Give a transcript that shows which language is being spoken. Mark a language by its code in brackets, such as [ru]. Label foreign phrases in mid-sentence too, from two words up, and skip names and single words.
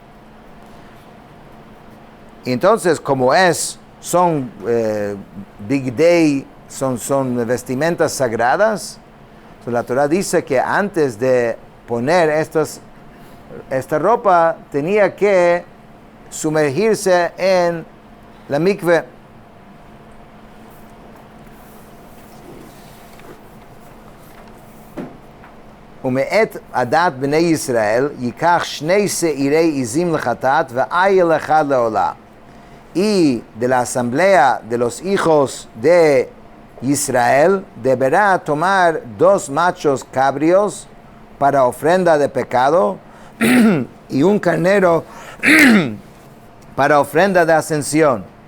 [es] Y entonces, como son Bigdei, son vestimentas sagradas, la Torah dice que antes de poner esta ropa tenía que sumergirse en la mikve. [he] ומאת עדת בני ישראל ייקח שני שעירי עזים לחטאת ועיל אחד לעולה. [es] Y de la asamblea de los hijos de Israel deberá tomar 2 machos cabrios para ofrenda de pecado y un carnero para ofrenda de ascensión.